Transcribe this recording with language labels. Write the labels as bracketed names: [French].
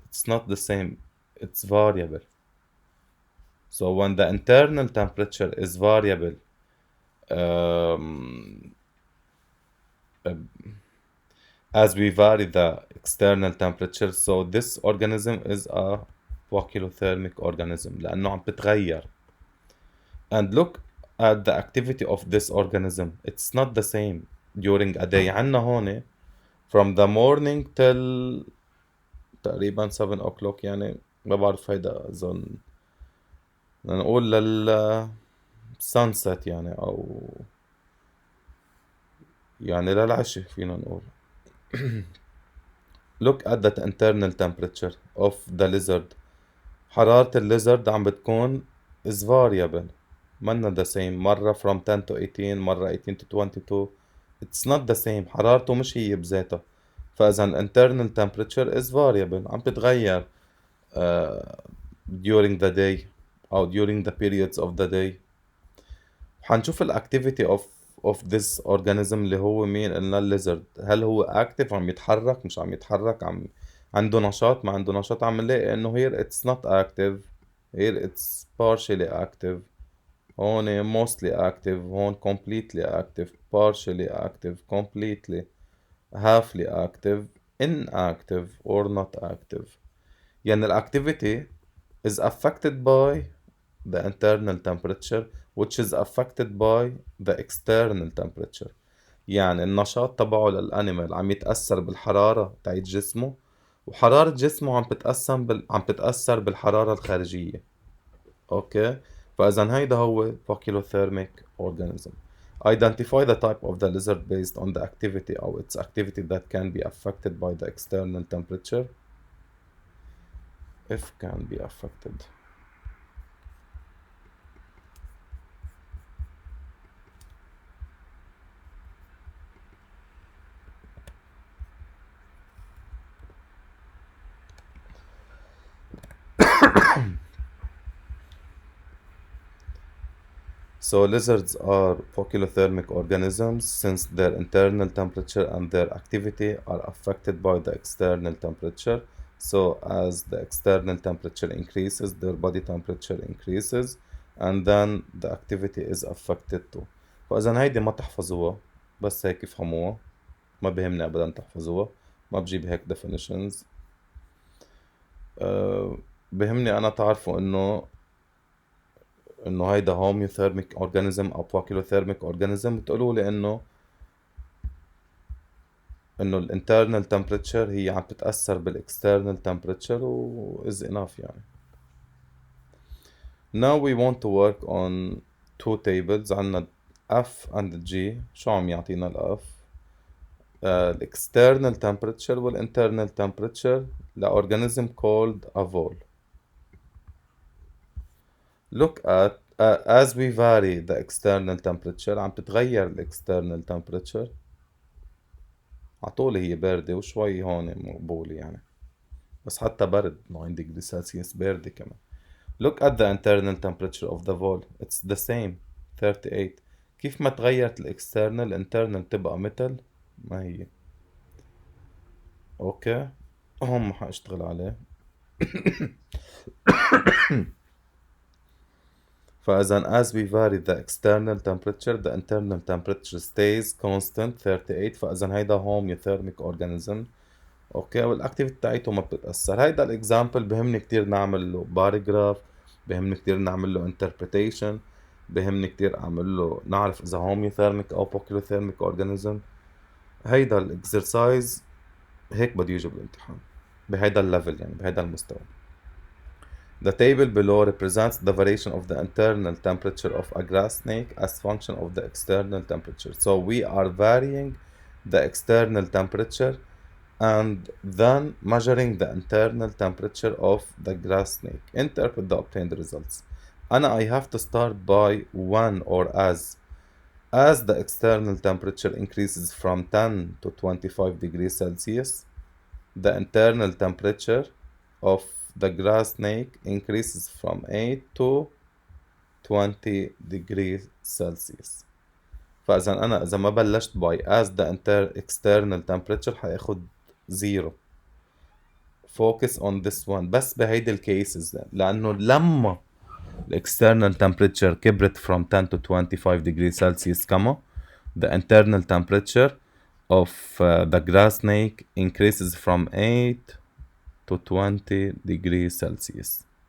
[English] It's not the same. It's variable. So when the internal temperature is variable, as we vary the external temperature, so this organism is a poikilothermic organism [Arabic] لأنه عم بتغير. [English] And look at the activity of this organism. It's not the same during a day. [Arabic] عنا هون [English] from the morning till [Arabic] تقريبا [English] 7 o'clock، [Arabic] يعني ما بعرف هيدا أظن نقول sunset، يعني أو يعني للعشاء فينا نقول. [English] Look at the internal temperature of the lizard. [Arabic] حرارة الليزرد عم بتكون [English] is variable، [Arabic] منا [English] the same. مرة from 10 to 18، مرة 18 to 22. It's not the same. [Arabic] حرارته مش هي بذاتها. [English] فإذا internal temperature is variable، [Arabic] عم بتغير [English] during the day أو during the periods of the day. [Arabic] حنشوف ال [English] activity of this organism [Arabic] اللي هو مين؟ قلنا الليزرد. هل هو [English] active [Arabic] عم يتحرك مش عم يتحرك، عنده نشاط ما عنده نشاط؟ عم نلاقي إنه [English] here it's not active, here it's partially active، هون mostly active، هون completely active، partially active، completely، halfly active، inactive or not active. يعني ال activity is affected by the internal temperature which is affected by the external temperature. [Arabic] يعني النشاط تبعه للأنيمال عم يتأثر بالحرارة تاعت جسمه، وحرارة جسمه عم تتأثر بالحرارة الخارجية. اوكي، فإذا هيدا هو poikilothermic organism. [English] Identify the type of the lizard based on the activity or its activity that can be affected by the external temperature. If can be affected. So lizards are poikilothermic organisms since their internal temperature and their activity are affected by the external temperature. So as the external temperature increases, their body temperature increases and then the activity is affected too. [Arabic] فإذا هيدي ما تحفظوها، بس هيك افهموها، ما بهمني أبدا تحفظوها، ما بجيب هيك definitions. بهمني أنا تعرفوا إنه هيدا homiothermic organism أو poikilothermic organism، بتقولوا لي إنه ال [English] internal temperature [Arabic] هي عم تتأثر بال [English] external temperature [Arabic] و [English] is enough [Arabic] يعني. [English] Now we want to work on two tables. عنا F and G. [Arabic] شو عم يعطينا ال F؟ ال [English] external temperature [Arabic] وال [English] internal temperature [Arabic] لorganism called a vole. [English] Look at as we vary the external temperature [Arabic] عم تتغير ال [English] external temperature. [Arabic] عطولي هي باردة وشوي هون مقبولة يعني، بس حتى برد [English] 9 degree Celsius [Arabic] باردة كمان. [English] Look at the internal temperature of the wall. It's the same 38. [Arabic] كيف ما تغيرت الاكسترنال internal تبقى مثل ما هي. اوكي، هم حاشتغل عليه. فإذا [English] as we vary the external temperature the internal temperature stays constant 38. [Arabic] فإذا هيدا homiothermic organism. اوكي، والاكتيفيتي بتاعته ما بتتأثر. هيدا الاكزامبل بهمني كتير نعمل له باراجراف، بهمني كتير نعمل له interpretation، بهمني كتير اعمل له نعرف اذا homiothermic او poikilothermic organism. هيدا الاكسرسايز هيك بده يجي بالامتحان بهيدا الليفل، يعني بهيدا المستوى. [English] The table below represents the variation of the internal temperature of a grass snake as function of the external temperature. So we are varying the external temperature and then measuring the internal temperature of the grass snake. Interpret the obtained results. I have to start by when or as the external temperature increases from 10 to 25 degrees Celsius, the internal temperature of the grass snake increases from 8 to 20 degrees Celsius. [Arabic] فإذا أنا إذا ما بلشت [English] by as the external temperature [Arabic] حياخد 0. [English] focus on this one [Arabic] بس بهيدي الكيسز، لأنه لما [English] external temperature كبرت from 10 to 25 degrees Celsius كما the internal temperature of the grass snake increases from 8 to 20 degrees Celsius.